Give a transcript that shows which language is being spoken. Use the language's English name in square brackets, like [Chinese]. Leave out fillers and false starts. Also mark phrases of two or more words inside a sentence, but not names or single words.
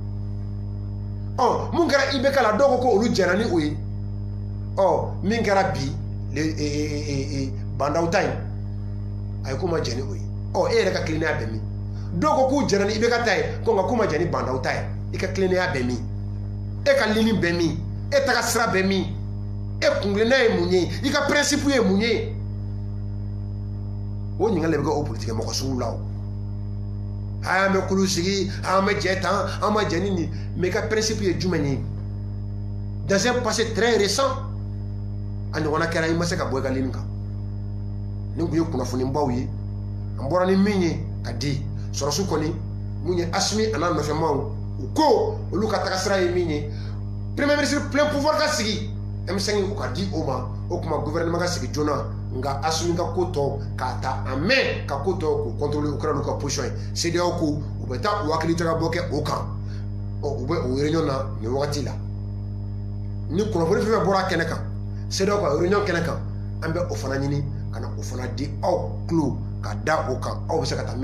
[Bambara] mun kɛra IBK la dɔw ko olu jɛnna ni o ye min kɛra bi bandaw ta in ayi k'u ma jɛn ni o ye e yɛrɛ ka tilennenya bɛ min dɔw ko k'u jɛnna ni IBK ta ye ko nka k'u ma jɛn ni bandaw ta ye i ka tilennenya bɛ min e ka ligne bɛ min e taga sira bɛ min e kungilenna ye mun ye i ka principe ye mun ye o ɲininkali bɛ kɛ o politique mɔgɔ sugu la o an bɛ kulu sigi an bɛ jɛ tan an ma jɛ ni nin mais i ka principe ye jumɛn ye [French] dans un passé très récent [Bambara] a ɲɔgɔnna kɛra i ma se ka bɔ i ka ligne kan ni tun ye kunnafonibaw ye an bɔra ni min ye ka di sɔrɔsiw kɔni mun ye Asimi a n'a nɔfɛmaw u ko olu ka taga sira ye min ye [French] premier ministre plein pouvoir [Bambara] ka sigi M5 u ka di o ma o kuma gouvernement ka sigi joona nka Asimi ka ko tɔ k'a ta a mɛn ka ko tɔ k'o contrôler u kɛra n'u ka position ye CEDEAO ko u bɛ taa u hakili jagabɔ kɛ o kan u bɛ o réunion na nin wagati la ni kunnafoni fɛn fɛn bɔra kɛnɛ kan CEDEAO ka réunion kɛnɛ kan an bɛ o fana ɲini ka na o fana di aw tulo ka da o kan aw bɛ se ka taa